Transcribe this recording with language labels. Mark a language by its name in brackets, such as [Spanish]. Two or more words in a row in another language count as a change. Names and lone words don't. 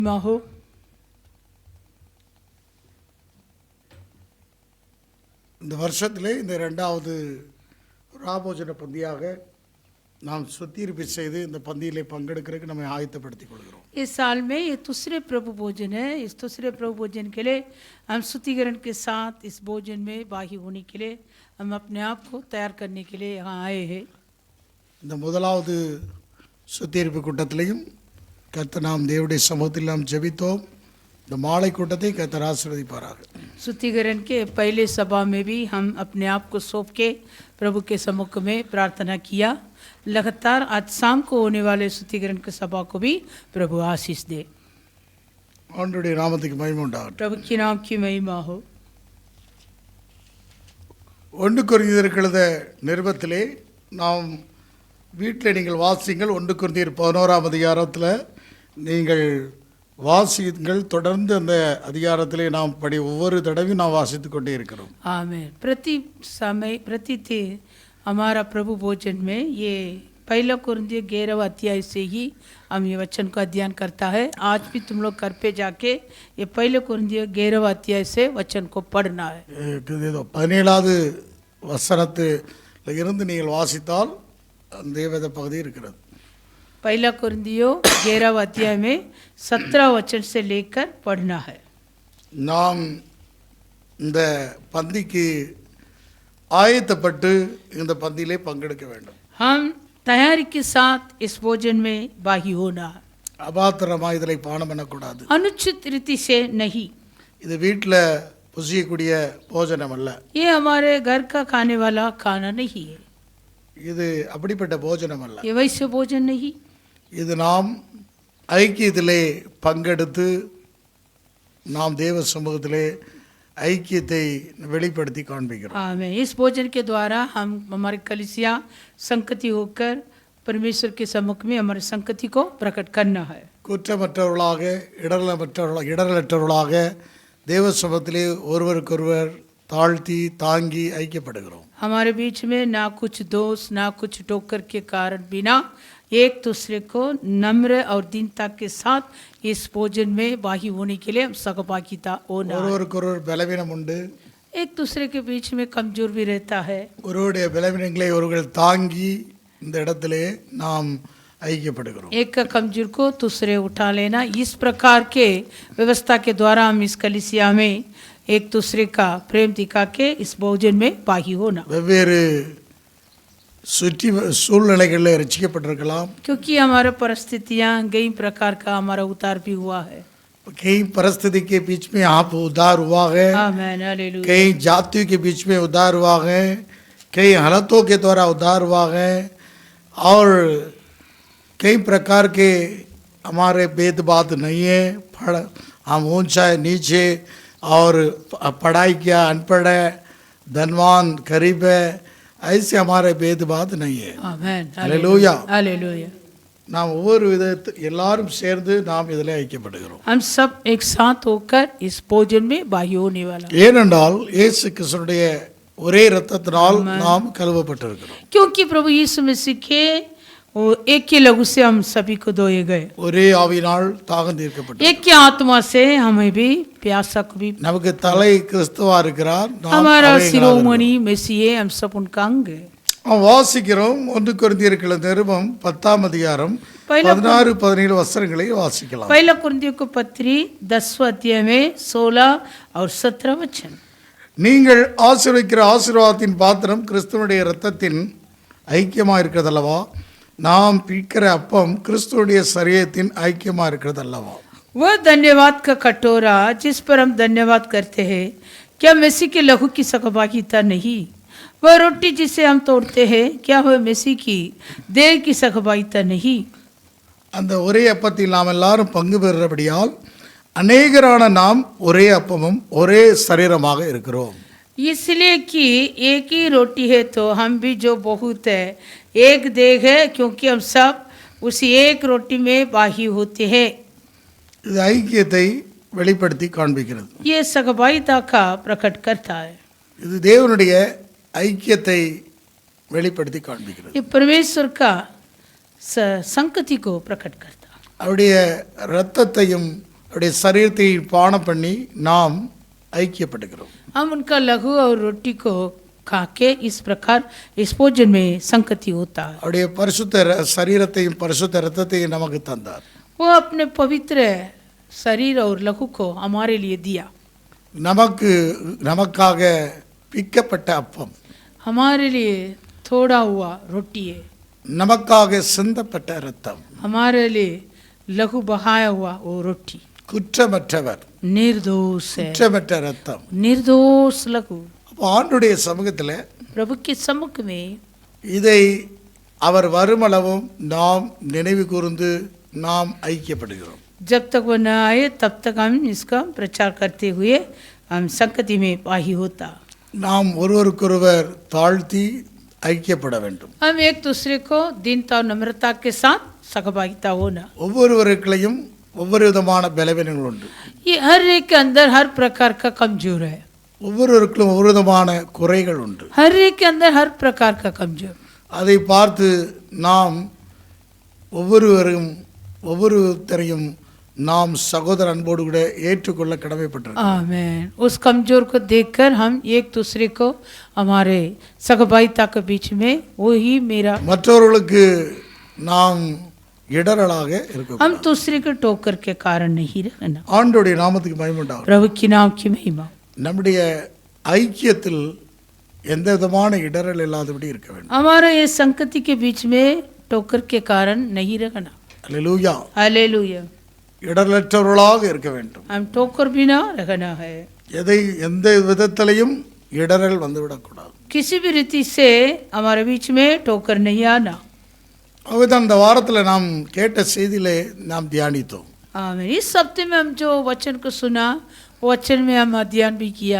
[Hindi] हो। [Tamil] இந்த வருஷத்திலே இந்த இரண்டாவது ராபோஜன பந்தியாக நாம் சுத்திகரிப்பு செய்து இந்த பந்தியிலே பங்கெடுக்கிறதுக்கு நம்ம ஆயத்தப்படுத்திக் கொள்கிறோம். [Hindi] इस साल में ये दूसरे प्रभु भोजन है। इस दूसरे प्रभु भोजन के लिए हम शुद्धिकरण के साथ इस भोजन में भागी होने के लिए हम अपने आप को तैयार करने के लिए यहाँ आए हैं। [Tamil] இந்த முதலாவது சுத்திகரிப்பு கூட்டத்திலையும் கர்த்தர் நாம் தேவனுடைய சமூகத்தில் நாம் ஜெபித்தோம். இந்த மாலை கூட்டத்தை கர்த்தர் ஆசீர்வதிப்பாராக. [Hindi] शुद्धिकरण के पहले सभा में भी हम अपने आप को सौंप के प्रभु के सम्मुख में प्रार्थना किया। लगातार आज शाम को होने वाले शुद्धिकरण के सभा को भी प्रभु आशीष दे। [Tamil] ஆண்டவருடைய நாமத்துக்கு மகிமை உண்டாகட்டும். [Hindi] प्रभु के नाम की महिमा हो। [Tamil] 1 கொரிந்தியருக்கு எழுதின நிருபத்திலே நாம் வீட்டில் நீங்கள் வாசிங்கள். 1 கொரிந்தியர் 11ஆம் அதிகாரத்தில் நீங்கள் வாசிங்கள். தொடர்ந்து அந்த அதிகாரத்திலே நாம் ஒவ்வொரு தடவையும் நாம் வாசித்து கொண்டே இருக்கிறோம். [Hindi] आमीन। प्रति समय प्रतिदिन हमारा प्रभु भोजन में ये पहला कुरिन्थियों 11वां अध्याय से ही हम ये वचन का अध्ययन करता है। आज भी तुम लोग घर पे जाके ये पहले कुरिन्थियों 11वां अध्याय से वचन को पढ़ना है। [Tamil] 17வது வசனத்தில் இருந்து நீங்கள் வாசித்தால் அந்த வேத பகுதி இருக்கிறது. [Hindi] पहला कुरिन्थियों 11वां अध्याय में 17 वचन से लेकर पढ़ना है। [Tamil] நாம் இந்த பந்திக்கு ஆயத்தப்பட்டு இந்த பந்தியிலே பங்கெடுக்க வேண்டும். [Hindi] हम तैयारी के साथ इस भोजन में भागी होना है। [Tamil] அபாத்திரமாக இதில் பானம் பண்ணக்கூடாது. [Hindi] अनुचित रीति से नहीं। [Tamil] இது வீட்டில் புசிக்கக்கூடிய போஜனம் அல்ல. [Hindi] ये हमारे घर का खाने वाला खाना नहीं है। [Tamil] இது அப்படிப்பட்ட போஜனம் அல்ல. [Hindi] ये वैसे भोजन नहीं। [Tamil] இது நாம் ஐக்கியத்திலே பங்கெடுத்து நாம் தேவ சமூகத்திலே ஐக்கியத்தை வெளிப்படுத்தி காண்பிக்கிறோம். [Hindi] आमीन। इस भोजन के द्वारा हम हमारे कलीसिया संगति होकर परमेश्वर के सम्मुख में हमारे संगति को प्रकट करना है। [Tamil] குற்றமற்றவர்களாக இடரலற்றவர்களாக தேவ சமூகத்திலே ஒருவருக்கொருவர் தாழ்த்தி தாங்கி ஐக்கியப்படுகிறோம். [Hindi] हमारे बीच में ना कुछ दोष ना कुछ टोकर के कारण बिना एक दूसरे को नम्र और दीनता के साथ इस भोजन में भागी होने के लिए सहभागिता होना। [Tamil] ஒருவருக்கொருவர் பலவீனம் உண்டு. [Hindi] एक दूसरे के बीच में कमजोर भी रहता है। [Tamil] ஒருவருடைய பலவீனங்களை ஒருவர் தாங்கி இந்த இடத்திலே நாம் ஐக்கியப்படுகிறோம். [Hindi] एक का कमजोर को दूसरे उठा लेना, इस प्रकार के व्यवस्था के द्वारा हम इस कलीसिया में एक दूसरे का प्रेम दिखा के इस भोजन में भागी होना। [Tamil] வெவ்வேறு சுற்றி சூழ்நிலைகளில் रचिக்கப்பட்டிருக்கலாம். [Hindi] क्योंकि हमारा परिस्थितियाँ कई प्रकार का हमारा उतार भी हुआ है। कई परिस्थिति के बीच में आप उद्धार हुआ है. आमीन, हालेलुया। कई जातियों के बीच में उद्धार हुआ है. कई हालतों के द्वारा उद्धार हुआ है. और कई प्रकार के हमारे भेदभाव नहीं है. हम ऊंचा है नीचे और पढ़ाई किया अनपढ़ है धनवान गरीब है ऐसे हमारे भेदभाव नहीं है. आमीन, हालेलुया, हालेलुया। [Tamil] நாம் ஒவ்வொரு எல்லாரும் சேர்ந்து நாம் இதில் ஐக்கியப்படுகிறோம். [Hindi] हम सब एक साथ होकर इस भोजन में भागी होने वाला। [Tamil] ஏனென்றால் இயேசு கிறிஸ்துவினுடைய ஒரே இரத்தத்தினால் நாம் கழுவப்பட்டிருக்கிறோம். [Hindi] क्योंकि प्रभु यीशु मसीह के वो एक ही लहू से हम सभी को धोए गए। [Tamil] ஒரே ஆவியினால் தாகம் தீர்க்கப்பட்டோம். [Hindi] एक ही आत्मा से हमें भी प्यासा को भी। [Tamil] நமக்கு தலை கிறிஸ்துவா இருக்கிறார். [Hindi] हमारा शिरोमणि मसीह हम सब उनका अंग है। [Tamil] நாம் வாசிக்கிறோம் 1 கொரிந்தியருக்கு எழுதின நிருபம் 10ஆம் அதிகாரம் 16-17 வசனங்களை வாசிக்கலாம். [Hindi] पहला कुरिन्थियों को पत्री 10वां अध्याय में 16 और 17 वचन। [Tamil] நீங்கள் ஆசீர்வதிக்கிற ஆசீர்வாதத்தின் பாத்திரம் கிறிஸ்துவனுடைய இரத்தத்தின் ஐக்கியமா இருக்கிறதல்லவா? நாம் பிக்கிற அப்பம் கிறிஸ்துவனுடைய சரீரத்தின் ஐக்கியமா இருக்கிறதல்லவா? [Hindi] वह धन्यवाद का कटोरा जिस पर हम धन्यवाद करते हैं, क्या मसीह के लहू की सहभागिता नहीं? वह रोटी जिसे हम तोड़ते हैं, क्या वह मसीह की देह की सहभागिता नहीं? [Tamil] அந்த ஒரே அப்பத்தில் நாம் எல்லாரும் பங்கு பெறுறபடியால் அநேகரான நாம் ஒரே அப்பமும் ஒரே சரீரமாக இருக்கிறோம். [Hindi] इसलिए कि एक ही रोटी है तो हम भी जो बहुत है एक देह है, क्योंकि हम सब उसी एक रोटी में भागी होते हैं। [Tamil] இது ஐக்கியத்தை வெளிப்படுத்தி காண்பிக்கிறது. [Hindi] ये सहभागिता का प्रकट करता है। [Tamil] இது தேவனுடைய ஐக்கியத்தை வெளிப்படுத்தி காண்பிக்கிறது. [Hindi] ये परमेश्वर का संगति को प्रकट करता है। [Tamil] அவருடைய இரத்தத்தையும் அவருடைய சரீரத்தை பானம் பண்ணி நாம் ஐக்கியப்படுகிறோம். [Hindi] हम उनका लघु और रोटी को खा के इस प्रकार इस भोजन में संगति होता है. [Tamil] அவருடைய பரிசுத்த சரீரத்தையும் பரிசுத்த இரத்தத்தையும் நமக்கு தந்தார். [Hindi] वो अपने पवित्र शरीर और लघु को हमारे लिए दिया. [Tamil] நமக்காக பிக்கப்பட்ட அப்பம், [Hindi] हमारे लिए थोड़ा हुआ रोटी है, [Tamil] நமக்காக சிந்தப்பட்ட இரத்தம், [Hindi] हमारे लिए लघु बहाया हुआ वो रोटी, [Tamil] குற்றமற்றவர், [Hindi] निर्दोष है, [Tamil] குற்றமற்ற இரத்தம். [Hindi] निर्दोष लघु. [Tamil] அப்போ ஆண்டுடைய சமூகத்தில் [Hindi] प्रभु के सम्मुख में [Tamil] இதை அவர் வருமளவும் நாம் நினைவு கூர்ந்து நாம் ஐக்கியப்படுகிறோம். [Hindi] जब तक वो न आए तब तक हम इसका प्रचार करते हुए हम संगति में पाही होता. [Tamil] நாம் ஒருவருக்கொருவர் தாழ்த்தி ஐக்கியப்பட வேண்டும். [Hindi] हम एक दूसरे को दीनता और नम्रता के साथ सहभागिता होना. [Tamil] ஒவ்வொருவருக்குள்ளையும் ஒவ்வொரு விதமான பலவீனங்கள் உண்டு. [Hindi] ये हर एक के अंदर हर प्रकार का कमजोर है. [Tamil] ஒவ்வொருவருக்கும் ஒவ்வொரு விதமான குறைகள் உண்டு. [Hindi] हर एक के अंदर हर प्रकार का कमजोर. [Tamil] அதை பார்த்து நாம் ஒவ்வொருத்தரையும் நாம் சகோதர அன்போடு கூட ஏற்றுக்கொள்ள கடமைப்பட்டிருக்கிறோம். [Hindi] आमीन. उस कमजोर को देखकर हम एक दूसरे को हमारे सहभागिता के बीच में वो ही मेरा, [Tamil] மற்றவர்களுக்கு நாம் இடரலாக இருக்க [Hindi] हम दूसरे के टोकर के कारण नहीं रहना. [Tamil] ஆண்டவருடைய நாமத்துக்கு மகிமை உண்டாகட்டும். [Hindi] प्रभु की नाम की महिमा. [Tamil] நம்முடைய ஐக்கியத்தில் எந்த விதமான இடரல் இல்லாதபடி இருக்க வேண்டும். [Hindi] हमारा ये संगति के बीच में टोकर के कारण नहीं रहना. [Tamil] அல்லேலூயா. [Hindi] हालेलुया. [Tamil] இடரலற்றவர்களாக இருக்க வேண்டும். [Hindi] हम टोकर बिना रहना है. [Tamil] எந்த விதத்திலையும் இடரல் வந்துவிடக்கூடாது. [Hindi] किसी भी रीति से हमारे बीच में टोकर नहीं आना. [Tamil] அதுதான் இந்த வாரத்தில் நாம் கேட்ட செய்தியிலே நாம் தியானித்தோம். [Hindi] आमीन. इस हफ्ते में हम जो वचन को सुना वो वचन में हम अध्ययन भी किया.